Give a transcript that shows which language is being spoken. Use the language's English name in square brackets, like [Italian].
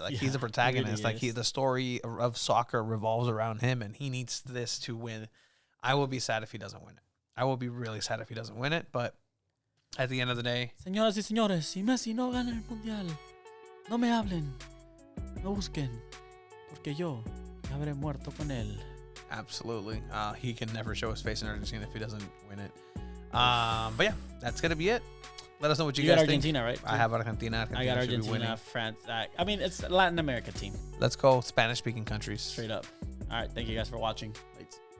[English] Like he's the protagonist. Really the story of soccer revolves around him, and he needs this to win. I will be sad if he doesn't win it. I will be really sad if he doesn't win it. But at the end of the day, [Spanish] señoras y señores, si Messi no gana el mundial, no me hablen, no busquen, porque yo habré muerto con él. [English] Absolutely. He can never show his face in Argentina if he doesn't win it. But yeah, that's gonna be it. Let us know what you guys got think. Argentina, right? I have Argentina. I got Argentina, France. I mean, it's a Latin America team. Let's go Spanish-speaking countries. Straight up. All right. Thank you guys for watching. Thanks.